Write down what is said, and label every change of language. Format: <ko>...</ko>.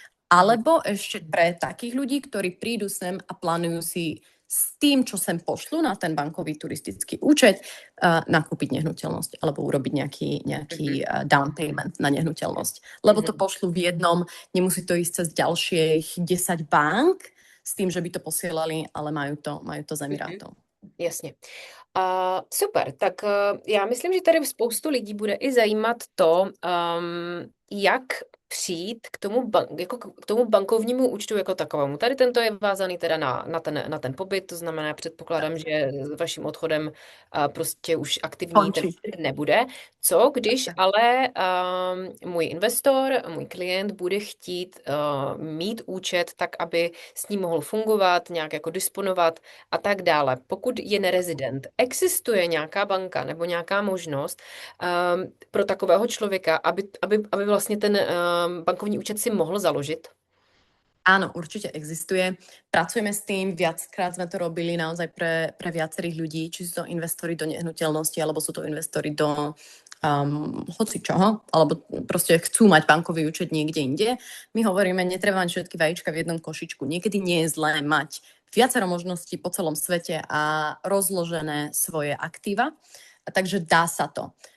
<sk>alebo ešte pre takých ľudí, ktorí prídu sem a plánujú si s tým, čo sem pošlu na ten bankový turistický účet, nakúpiť nehnuteľnosť alebo urobiť nejaký down payment na nehnuteľnosť. Lebo to pošlu v jednom, nemusí to ísť cez ďalších 10 bank s tým, že by to posielali, ale majú to z Emirátov.</sk> <cs>Jasně. Super, tak já myslím, že tady spoustu lidí bude i zajímat to, jak přijít k tomu bankovnímu účtu jako takovému. Tady tento je vázaný teda na ten pobyt, to znamená, předpokládám, že s vaším odchodem prostě už aktivní ten nebude. Co když ale můj investor, můj klient bude chtít mít účet tak, aby s ním mohl fungovat, nějak jako disponovat a tak dále. Pokud je nerezident, existuje nějaká banka nebo nějaká možnost pro takového člověka, aby vlastně ten bankovní účet si mohl založit?</cs> <sk>Áno, určite existuje. Pracujeme s tým, viackrát sme to robili naozaj pre viacerých ľudí, či sú to investori do nehnuteľnosti, alebo sú to investori do hoci čoho, alebo proste chcú mať bankový účet niekde inde. My hovoríme, netreba mať všetky vajíčka v jednom košičku. Niekedy nie je zlé mať viacero možností po celom svete a rozložené svoje aktíva, takže dá sa to.</sk>